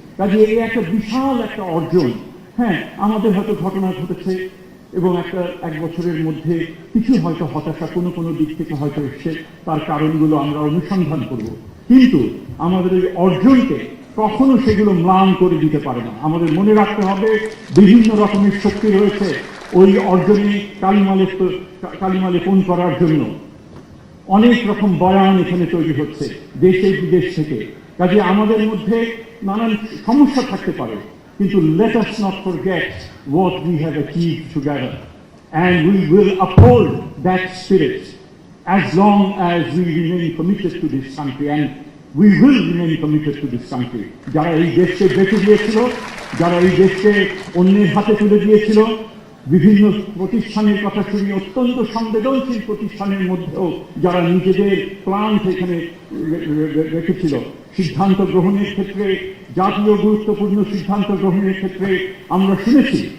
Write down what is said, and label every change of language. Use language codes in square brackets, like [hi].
[bn] কাজে এই একটা বিশাল একটা অর্জন। হ্যাঁ, আমাদের হয়তো ঘটনা ঘটেছে এবং এক বছরের মধ্যে কিছু হয়তো হতাশা কোনো দিক থেকে হয়তো এসছে, তার কারণগুলো আমরা অনুসন্ধান করব, কিন্তু আমাদের এই অর্জনকে কখনো সেগুলো ম্লান করে দিতে পারে না। আমাদের মনে রাখতে হবে বিভিন্ন রকমের শক্তি রয়েছে ওই অর্জনে কালিমা লেপন করার জন্য। অনেক রকম বয়ান এখানে তৈরি হচ্ছে দেশে বিদেশ থেকে। কাজে আমাদের মধ্যে নানান সমস্যা থাকতে পারে, কিন্তু [en] let us not forget what we have achieved together, and we will uphold that spirit as long as we remain committed to this country, and we will remain committed to this country. [bn] যারা এই দেশকে বেঁচে দিয়েছিল, যারা এই দেশকে অন্যের হাতে তুলে দিয়েছিল, বিভিন্ন প্রতিষ্ঠানের কথা শুনি, অত্যন্ত সংবেদনশীল প্রতিষ্ঠানের মধ্যেও যারা নিজেদের প্রাণ এখানে রেখেছিল, সিদ্ধান্ত গ্রহণের ক্ষেত্রে, জাতীয় গুরুত্বপূর্ণ সিদ্ধান্ত গ্রহণের ক্ষেত্রে আমরা শুনেছি